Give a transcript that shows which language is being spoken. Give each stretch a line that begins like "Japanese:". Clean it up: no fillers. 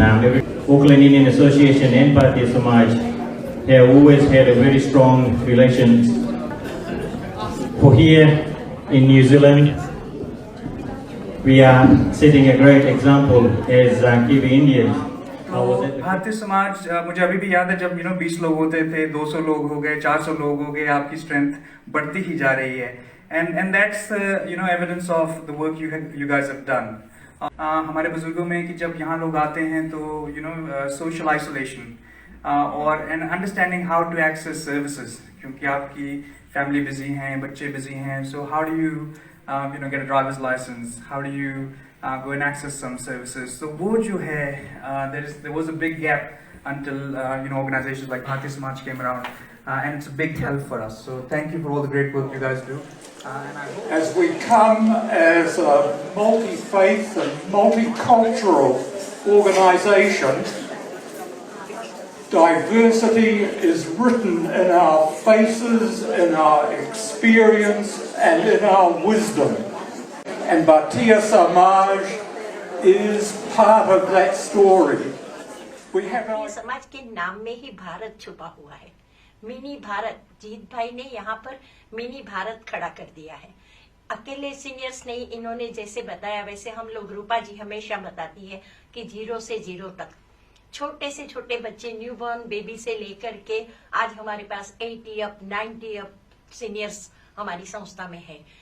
English: Every Auckland Indian Association and Bhartiya Samaj have always had a very strong relations. For here in New Zealand, we are setting a great example as Kiwi Indians.
Hindi: Bharatiya Samaj मुझे अभी भी याद है जब 20 लोग होते थे, 200 लोग हो गए, 400 लोग हो गए, आपकी स्ट्रेंथ बढ़ती ही जा रही है,
English: and that's evidence of the work you guys have done.
Hindi: हमारे बुजुर्गों में कि जब यहाँ लोग आते हैं तो
English: social isolation और and understanding how to access services, क्योंकि आपकी family busy हैं, बच्चे busy हैं, so how do you get a driver's license, how do you go and access some services. So
Hindi: वो जो है
English: there was a big gap until organizations like Bhartiya Samaj came around, and it's a big help for us. So thank you for all the great work you guys do. And I hope as we come as a multi-faith and multicultural organization, diversity is written in our faces, in our experience, and in our wisdom. And Bhartiya Samaj is part of that story. We have our...
Hindi: समाज के नाम में ही भारत छुपा हुआ है. Mini Bharat, जीत भाई ने यहाँ पर मिनी भारत खड़ा कर दिया है. अकेले सीनियर्स नहीं, इन्होंने जैसे बताया वैसे हम लोग, रूपा जी हमेशा बताती है कि 0 से 0 तक छोटे से छोटे बच्चे, न्यूबॉर्न बेबी से लेकर के आज हमारे पास 80 अप 90 अप सीनियर्स हमारी संस्था में है.